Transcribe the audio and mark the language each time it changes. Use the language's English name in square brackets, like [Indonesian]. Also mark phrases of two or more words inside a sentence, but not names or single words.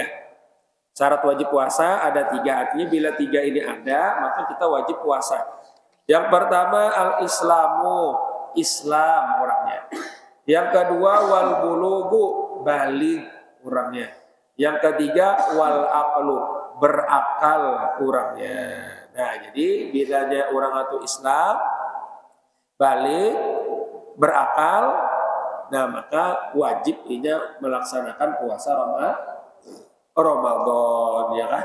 [Indonesian] Syarat wajib puasa ada 3. Artinya bila 3 ini ada, maka kita wajib puasa. Yang pertama al-islamu, Islam orangnya. Yang kedua [Arabic] والبلوغ, [Indonesian] balik orangnya. Yang ketiga [Arabic] والعقل, [Indonesian] berakal orangnya. Nah, jadi bilanya orang itu Islam, balik, berakal, nah maka wajib ini melaksanakan puasa Ramadan, ya kan?